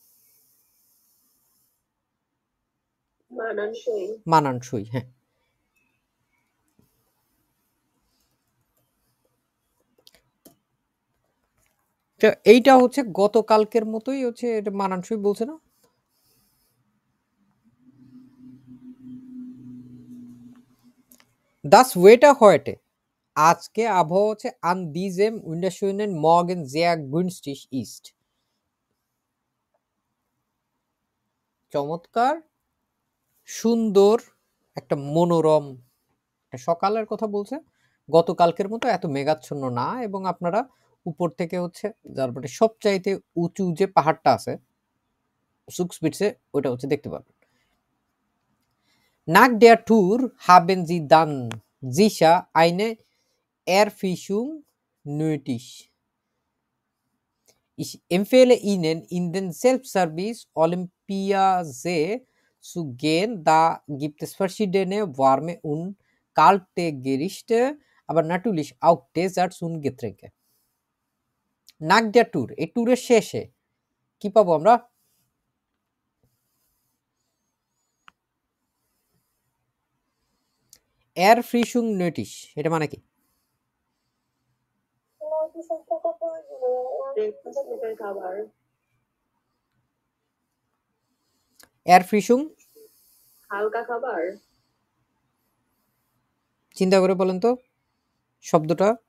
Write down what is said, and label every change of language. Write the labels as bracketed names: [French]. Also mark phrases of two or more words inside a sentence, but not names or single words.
[Bangla] মানানসই। মানানসই, হ্যাঁ। তো এইটা হচ্ছে গতকালকের মতোই হচ্ছে, এটা মানানসই বলছে না? [German] Das Wetter heute. [Bangla] আজকে আবহাওয়া হচ্ছে [German] an diesem wunderschönen Morgen sehr günstig ist. [Bangla] চমৎকার, সুন্দর, একটা মনোরম একটা সকালের কথা বলছে। গতকালকের মতো এত মেঘাচ্ছন্ন না, এবং আপনারা উপর থেকে হচ্ছে তারপরে সবচাইতে উঁচু যে পাহাড়টা আছে সুকসপিটসে, ওটা হচ্ছে দেখতে পাবেন। [German] Nach der Tour haben Sie dann sicher eine Erfrischung nötig. Ich empfehle Ihnen, in den Selbstservice Olympiasee zu gehen. Da gibt es verschiedene warme und kalte Gerichte, aber natürlich auch Desserts und Getränke. Nach der Tour, [Bangla] এই ট্যুরের শেষে কি পাবো আমরা? [German] Erfrischung nötig, [Bangla] এটা মানে কি? ব্রেকফাস্টের খাবার। [German] Erfrischung [Bangla] হালকা খাবার। চিন্তা করে বলেন তো শব্দটা।